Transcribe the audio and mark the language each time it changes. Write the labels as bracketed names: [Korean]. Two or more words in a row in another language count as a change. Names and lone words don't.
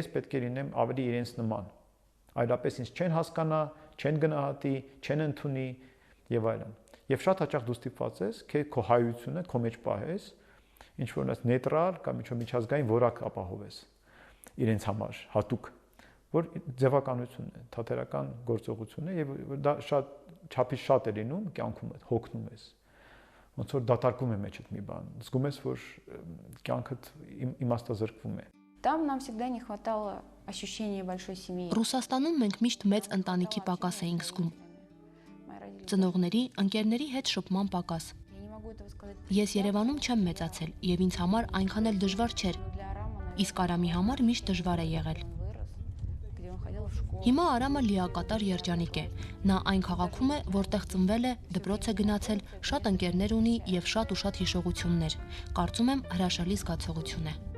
[Armenian] ես պետք է լինեմ ավելի իրենց նման, այլապես ինձ չեն հասկանա, չեն գնահատի, չեն ընդունի եւ այլն։ Եվ շատ հաճախ դու ստիպված ես քո հայությունը քո մեջ պահես, ինչ որ նեյտրալ կամ ինչ-որ միջազգային որակ ապահովես իրենց համար հատուկ, որ ձևականությունն է, թատերական գործողությունն է եւ դա շատ չափից շատ է լինում կյանքում է, հոգնում ես։ Ոնց որ դատարկում է մեջդ մի բան, զգում ես, որ կյանքդ իմաստազրկվում է։ [Russian] Там нам всегда не хватало ощущения большой семьи. [Armenian] Ռուսաստանում մենք միշտ մեծ ընտանիքի պակաս էինք զգում։ Ծնողների, ընկերների հետ շփման պակաս։ Ես Երևանում չեմ մեծացել եւ ինձ համար այնքան էլ դժվար չէր։ Իսկ Արամի համար միշտ դժվար է եղել։ Հիմա Արամը լիակատար երջանիկ է։ Նա այն քաղաքում է, որտեղ ծնվել է, դպրոց է գնացել, շատ ընկերներ ունի եւ շատ ու շատ հիշողություններ։ Կարծում եմ հրաշալի զգացողություն է։